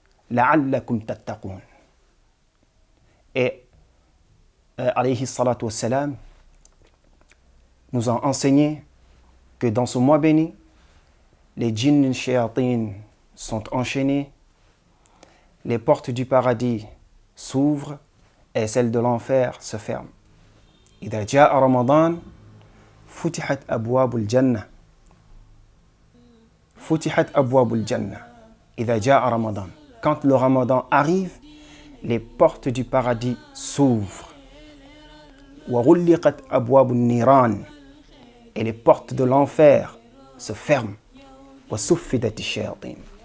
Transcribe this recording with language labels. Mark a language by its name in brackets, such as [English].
[Arabic] La'allakum tattaqun. [French] Et [Arabic] alayhi salatu wassalam [French] nous a enseigné que dans ce mois béni, les djinns et shayatin sont enchaînés, les portes du paradis s'ouvrent et celles de l'enfer se ferment. [Arabic] إذا جاء رمضان فتحت أبواب الجنة. فتحت أبواب الجنة. إذا جاء رمضان. [French] Quand le Ramadan arrive, les portes du paradis s'ouvrent. [Arabic] وغلقت أبواب النيران. [French] Et les portes de l'enfer se ferment. [Arabic] وصفدت الشياطين.